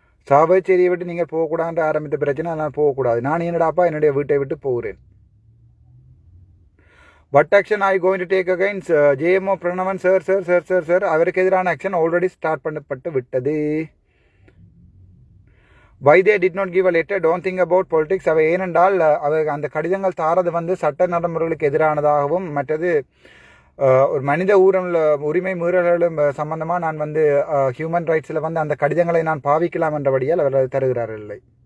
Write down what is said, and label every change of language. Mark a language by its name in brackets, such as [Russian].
[Tamil] சாவச்சேரியை விட்டு நீங்கள் போகக்கூடாது ஆரம்பித்த பிரச்சனை. நான் போகக்கூடாது. நான் என்னடாப்பா என்னுடைய வீட்டை விட்டு போகிறேன். [English] What action are you going to take against JMO Pranavan sir? [Tamil] அவருக்கு எதிரான ஆக்ஷன் ஆல்ரெடி ஸ்டார்ட் பண்ணப்பட்டு விட்டது. [English] Why they did not give a letter? Don't think about politics. [Tamil] அவை ஏனென்றால் அந்த கடிதங்கள் தாரது வந்து சட்ட நடைமுறைகளுக்கு எதிரானதாகவும் மற்றது ஒரு மனித உரிமை மீறல்களும் சம்பந்தமாக நான் வந்து ஹியூமன் ரைட்ஸில் வந்து அந்த கடிதங்களை நான் பாவிக்கலாம் என்றபடியால் அவர் தருகிறார்கள் இல்லை.